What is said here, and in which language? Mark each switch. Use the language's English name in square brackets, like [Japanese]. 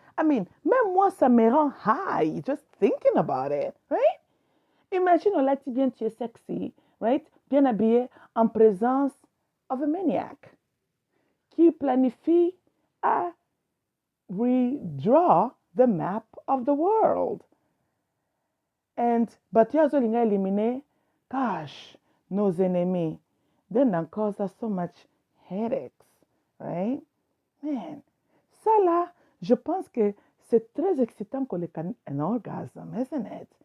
[English] I mean, [French] même moi, ça me rend [English] high just thinking about it, right? [French] Imagine, on l'a dit bien, tu es sexy, right? Bien habillé en présence [English] of a maniac [French] qui planifie à [English] redraw the map of the world. And, but you also eliminate, gosh, [French] nos ennemis. [English] Then that cause us so much headaches, right? [French] Man, ça là, je pense que c'est très excitant qu'on ait un orgasme, [English] isn't it?